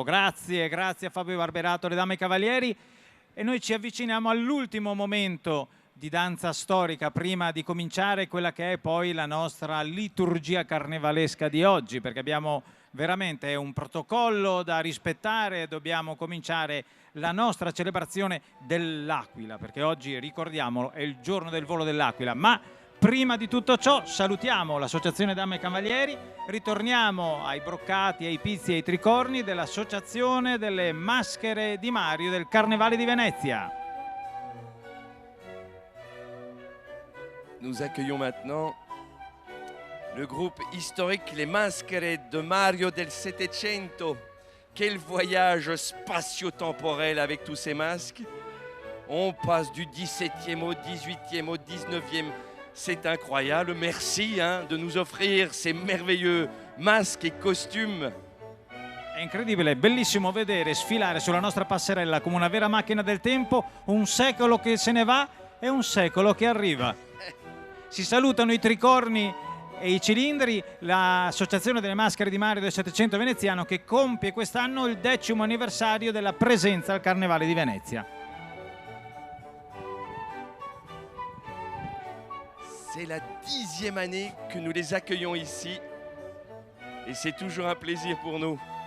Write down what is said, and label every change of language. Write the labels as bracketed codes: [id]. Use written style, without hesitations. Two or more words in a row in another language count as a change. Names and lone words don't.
[it] Grazie, grazie a Fabio Barberato, le Dame e Cavalieri. E noi ci avviciniamo all'ultimo momento di danza storica prima di cominciare quella che è poi la nostra liturgia carnevalesca di oggi, perché abbiamo veramente un protocollo da rispettare, dobbiamo cominciare la nostra celebrazione dell'Aquila, perché oggi, ricordiamolo, è il giorno del volo dell'Aquila. Ma prima di tutto ciò salutiamo l'associazione Dame e Cavalieri, ritorniamo ai broccati, ai pizzi e ai tricorni dell'associazione delle maschere di Mario del Carnevale di Venezia. [fr] Nous accueillons maintenant le groupe historique Les Maschere de Mario del Settecento. Quel voyage spatio-temporel avec tous ces masques. On passe du 17e au 18e au 19e. C'est incroyable. Merci de nous offrir ces merveilleux masques et costumes. [it] È incredibile, è bellissimo vedere sfilare sulla nostra passerella come una vera macchina del tempo un secolo che se ne va e un secolo che arriva. Si salutano i tricorni e i cilindri, l'Associazione delle Maschere di Mare del Settecento veneziano che compie quest'anno il 10° anniversario della presenza al Carnevale di Venezia. [fr] C'est la 10e année que nous les accueillons ici et c'est toujours un plaisir pour nous.